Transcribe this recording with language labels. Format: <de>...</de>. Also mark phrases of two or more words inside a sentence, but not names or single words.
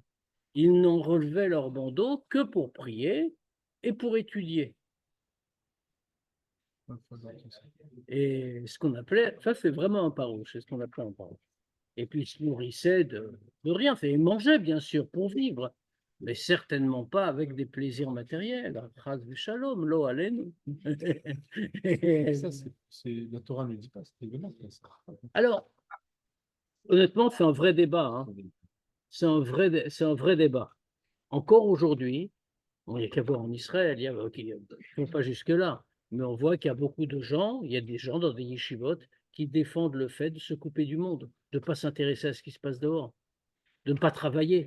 <fr>Ils n'en relevaient leur bandeau que pour prier et pour étudier. Et ce qu'on appelait, ça c'est vraiment un parouche, c'est ce qu'on appelait un parouche. Et puis ils se nourrissaient de rien. Enfin, ils mangeaient bien sûr pour vivre, mais certainement pas avec des plaisirs matériels.</fr> <he>חס ושלום, לא עלינו.</he> <fr>Ça, la Torah ne le dit pas, c'est évident. Alors, honnêtement, c'est un vrai débat. Hein. C'est un vrai débat. Encore aujourd'hui, il n'y a qu'à voir en Israël, ils ne vont pas jusque-là, mais on voit qu'il y a beaucoup de gens, il y a des gens dans des yeshivot qui défendent le fait de se couper du monde, de ne pas s'intéresser à ce qui se passe dehors, de ne pas travailler.</fr>